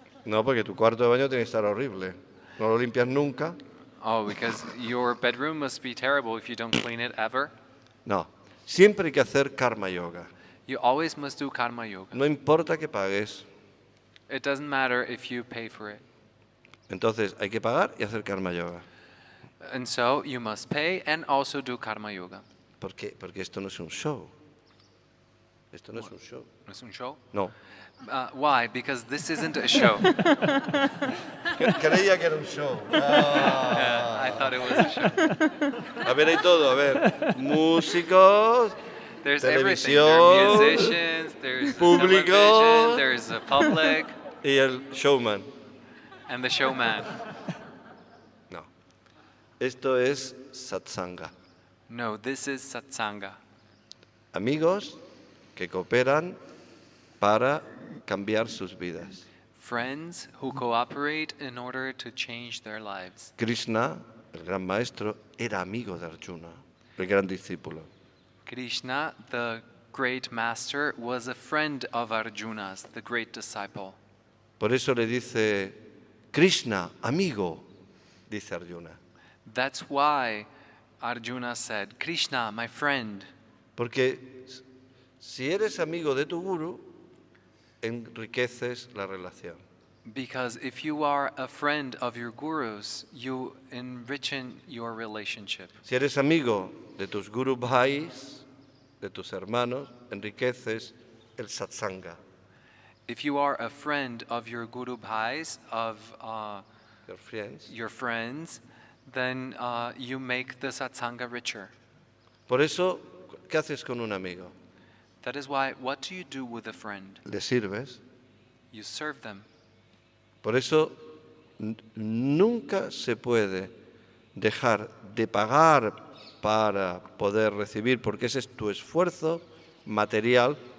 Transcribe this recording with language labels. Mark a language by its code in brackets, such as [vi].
[es] No, porque tu cuarto de baño tiene que estar horrible. No lo limpias nunca. [en] Oh, because your bedroom must be terrible if you don't clean it ever. [es] No. Siempre hay que hacer karma yoga. [en] You always must do karma yoga. [es] No importa que pagues. [en] It doesn't matter if you pay for it. [es] Entonces hay que pagar y hacer karma yoga. [en] And so you must pay and also do karma yoga. [es] ¿Por qué? Porque esto no es un show. Esto no es un show. ¿No es un show? No. [en] Why? Because this isn't a show. [es] Creía que era un show. [en] Yeah, I thought it was a show. [es] A ver, hay todo. A ver, músicos, [en] There's everything. There are [es] televisión, [en] musicians, there's [es] público. [en] television, there's a public, [es] y el showman. [en] and the showman. [es] No. Esto es satsanga. [en] No, this is satsanga. [es] Amigos que cooperan para cambiar sus vidas. [en] Friends who cooperate in order to change their lives. [es] Krishna, el gran maestro, era amigo de Arjuna, el gran discípulo. [en] Krishna, the great master, was a friend of Arjuna's, the great disciple. [es] Por eso le dice, Krishna, amigo, dice Arjuna. [en] That's why Arjuna said, Krishna, my friend. [es] Porque si eres amigo de tu guru, enriqueces la relación. [en] Because if you are a friend of your gurus, you enrichen your relationship. [es] Si eres amigo de tus guru bhais, de tus hermanos, enriqueces el satsanga. [en] If you are a friend of your guru bhais, of Your friends. your friends, then you make the satsanga richer. [es] Por eso, ¿qué haces con un amigo? [en] That is why, what do you do with a friend? [es] Le sirves. [en] You serve them. [es] Por eso, nunca se puede dejar de pagar para poder recibir, porque ese es tu esfuerzo material.